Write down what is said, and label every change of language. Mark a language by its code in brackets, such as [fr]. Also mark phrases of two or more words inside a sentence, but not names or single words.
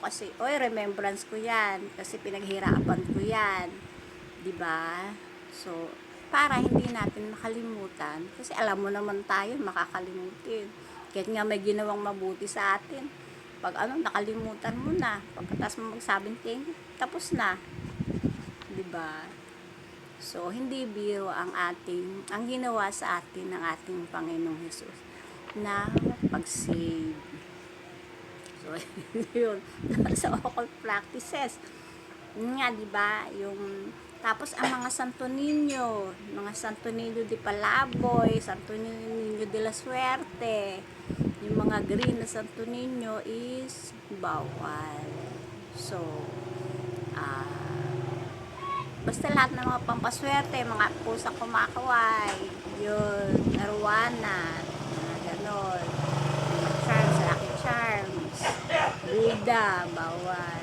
[tl] Kasi, remembrance ko yan. Kasi pinaghirapan ko yan. Di ba? So, para hindi natin makalimutan. Kasi alam mo naman tayo, makakalimutin. Kahit nga may ginawang mabuti sa atin. Pag nakalimutan mo na. Pagkatapos mo magsabing [en] thank you, [tl] tapos na. Diba? So, hindi biro ang ginawa sa atin ng ating Panginoong Hesus na pag-save. So, yun. Sa [en] occult practices. [tl] Yun nga, diba? Yung Tapos ang mga Santo Niño de Palaboy, Santo Niño de la Suerte, yung mga green na Santo Niño is bawal. So, basta lahat ng mga pampaswerte, mga pusang kumakaway, yun, arwana, mga ganon, mga charms, [en] lucky charms, [tl] Buddha, bawal.